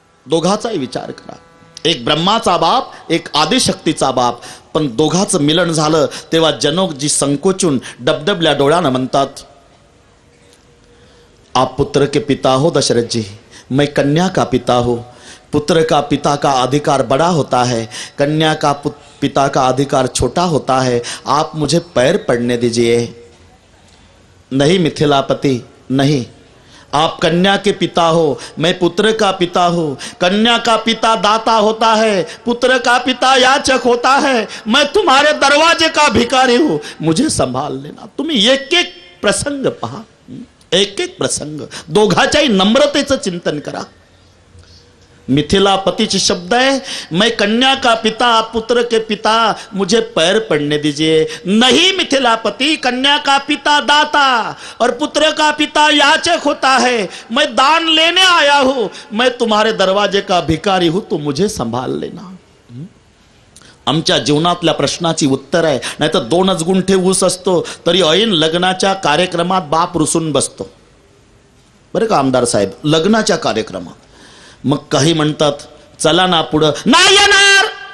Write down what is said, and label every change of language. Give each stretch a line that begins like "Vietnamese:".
Marathi: दोघाचाही विचार करा. एक ब्रह्माचा बाप, एक आदिशक्तीचा बाप. पण दोघाचं मिलन झालं तेव्हा जनकजी संकोचून डबडबल्या डोळ्यानं म्हणतात,
Hindi: आप पुत्र के पिता हो दशरथ जी, मैं कन्या का पिता हो. पुत्र का पिता का अधिकार बड़ा होता है, कन्या का पिता का अधिकार छोटा होता है. आप मुझे पैर पड़ने दीजिए. नहीं मिथिलापति, नहीं. आप कन्या के पिता हो, मैं पुत्र का पिता हूं. कन्या का पिता दाता होता है, पुत्र का पिता याचक होता है. मैं तुम्हारे दरवाजे का भिखारी हूं, मुझे संभाल लेना.
Marathi: तुम्ही एक एक प्रसंग पहा, एक एक प्रसंग. दोघाच्याही नम्रतेचं चिंतन करा.
Hindi: मिथिलापतिचे शब्द है, मैं कन्या का पिता, पुत्र के पिता, मुझे पैर पड़ने दीजिए. नहीं मिथिलापति, कन्या का पिता दाता और पुत्र का पिता याचक होता है. मैं दान लेने आया हूं, मैं तुम्हारे दरवाजे का भिखारी हूं, तो मुझे संभाल लेना.
Marathi: आमच्या जीवनातल्या प्रश्नाची उत्तर आहे. नाहीतर 2च गुंठे ऊस असतो तरी ऐन लग्नाच्या कार्यक्रमात बाप रुसून बसतो. बरं का आमदार साहेब, लग्नाच्या कार्यक्रमात. मग काही म्हणतात चला ना पुढं. नाही येणार.